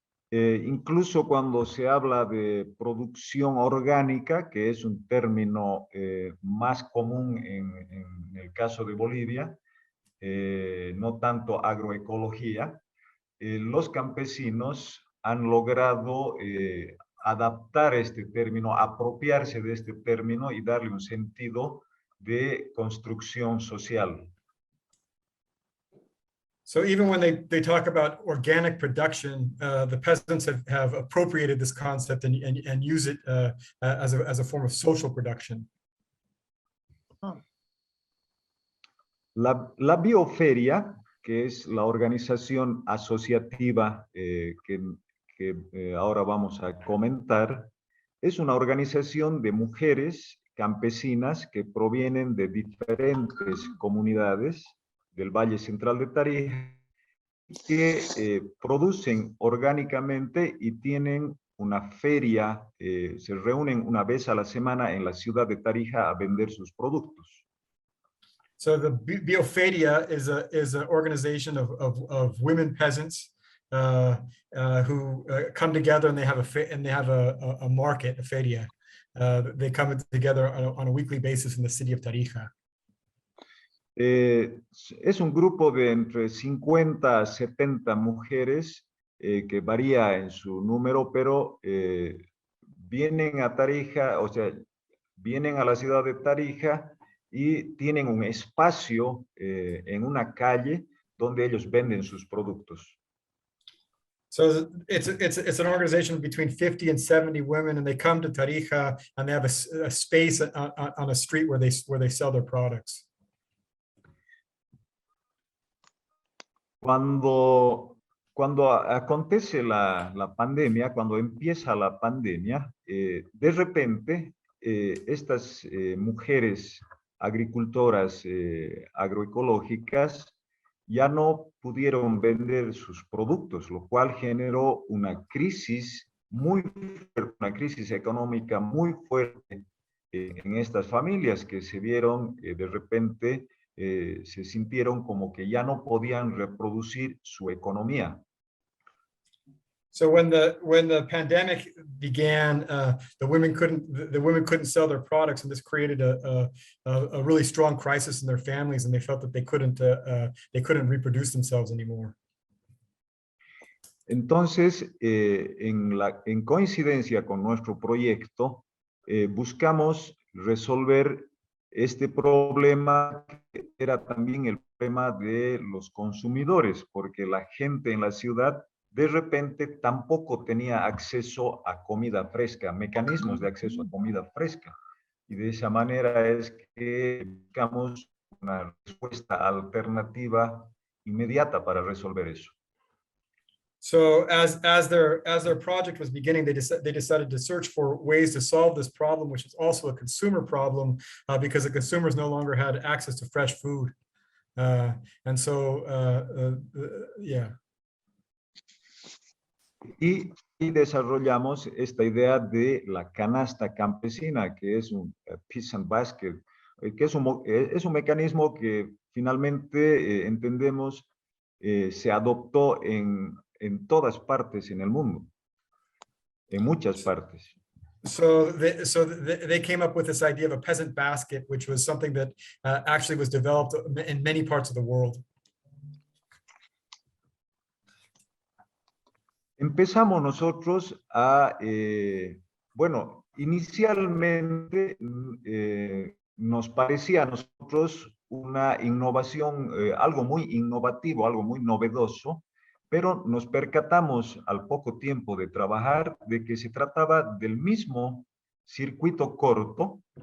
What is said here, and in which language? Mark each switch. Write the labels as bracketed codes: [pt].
[es] Incluso cuando se habla de producción orgánica, que es un término más común en el caso de Bolivia, no tanto agroecología, los campesinos han logrado adaptar este término, apropiarse de este término y darle un sentido de construcción social. [en] So even when they talk about organic production, the peasants have appropriated this concept and use it as a form of social production. [es] La bioferia, que es la organización asociativa que ahora vamos a comentar, es una organización de mujeres campesinas que provienen de diferentes comunidades del Valle Central de Tarija, que producen orgánicamente y tienen una feria, se reúnen una vez a la semana en la ciudad de Tarija a vender sus productos. [en] So the Bioferia is an organization of women peasants who come together, and they have a market, a feria. They come together on a weekly basis in the city of Tarija. [es] Es un grupo de entre 50 a 70 mujeres que varía en su número, pero vienen a Tarija, o sea, vienen a la ciudad de Tarija y tienen un espacio en una calle donde ellos venden sus productos. [en] So it's an organization between 50 and 70 women, and they come to Tarija and they have a space on a street where they sell their products. [es] Cuando acontece la pandemia, cuando empieza la pandemia, de repente estas mujeres agricultoras agroecológicas ya no pudieron vender sus productos, lo cual generó una crisis muy fuerte, una crisis económica muy fuerte en estas familias que se vieron de repente, se sintieron como que ya no podían reproducir su economía. [en] So when the pandemic began, the women couldn't sell their products, and this created a really strong crisis in their families, and they felt that they couldn't reproduce themselves anymore. [es] Entonces, en coincidencia con nuestro proyecto, buscamos resolver este problema, que era también el problema de los consumidores, porque la gente en la ciudad de repente tampoco tenía acceso a comida fresca, mecanismos de acceso a comida fresca. Y de esa manera es que buscamos una respuesta alternativa inmediata para resolver eso. [en] So as their project was beginning, they decided to search for ways to solve this problem, which is also a consumer problem, because the consumers no longer had access to fresh food. And so, yeah. [es] Y desarrollamos esta idea de la canasta campesina, que es un [en] peasant basket, [es] que es un mecanismo que finalmente entendemos se adoptó en todas partes en el mundo, en muchas partes. [en] So they came up with this idea of a peasant basket, which was something that actually was developed in many parts of the world. [es] Empezamos nosotros a, bueno, inicialmente nos parecía a nosotros una innovación, algo muy innovativo, algo muy novedoso, pero nos percatamos al poco tiempo de trabajar de que se trataba del mismo circuito corto,